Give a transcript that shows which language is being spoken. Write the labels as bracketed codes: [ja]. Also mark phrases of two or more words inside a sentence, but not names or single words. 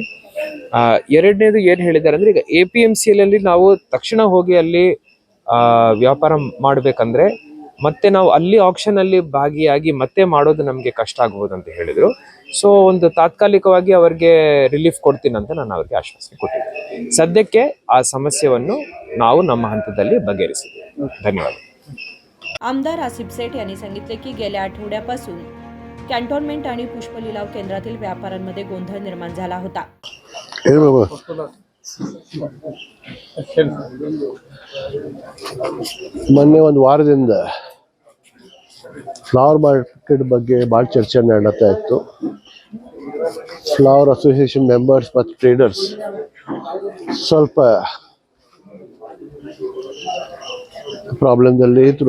[kn] ಎರಡನೇದು ಏನು ಹೇಳಿದ್ದಾರೆ ಅಂದರೆ, ಈಗ APMCಯಲ್ಲಿ ನಾವು ತಕ್ಷಣ ಹೋಗಿ ಅಲ್ಲಿ ವ್ಯಾಪಾರ ಮಾಡಬೇಕಂದ್ರೆ ಮತ್ತೆ ನಾವು ಅಲ್ಲಿ ಆಕ್ಷನಲ್ಲಿ ಭಾಗಿಯಾಗಿ ಮತ್ತೆ ಮಾಡೋದು ನಮಗೆ ಕಷ್ಟ ಆಗ್ಬೋದು ಅಂತ ಹೇಳಿದರು. ಸೊ ಒಂದು ತಾತ್ಕಾಲಿಕವಾಗಿ ಅವರಿಗೆ ರಿಲೀಫ್ ಕೊಡ್ತೀನಂತ ನಾನು ಅವ್ರಿಗೆ ಆಶ್ವಾಸನೆ ಕೊಟ್ಟಿದ್ದೀನಿ. ಸದ್ಯಕ್ಕೆ ಆ ಸಮಸ್ಯೆಯನ್ನು ನಾವು ನಮ್ಮ ಹಂತದಲ್ಲಿ बघेरिसीದ್ದೀವಿ. धन्यवाद. [mr] आमदार आसिफ सेठ यांनी सांगितले की गेल्या आठवड्यापासून कॅन्टोन्मेंट आणि पुष्प लिलाव केंद्रातील व्यापाऱ्यांमध्ये गोंधळ निर्माण झाला होता. [kn] ಮೊನ್ನೆ ಒಂದು ವಾರದಿಂದ [en] flower market [kn] ಬಗ್ಗೆ ಭಾಳ ಚರ್ಚೆ ನಡೀತಾ ಇತ್ತು. [en] flower association members [kn] ಮತ್ತು ಟ್ರೇಡರ್ಸ್ ಸ್ವಲ್ಪ ಪ್ರಾಬ್ಲಮ್ದಲ್ಲಿ ಇದ್ರು.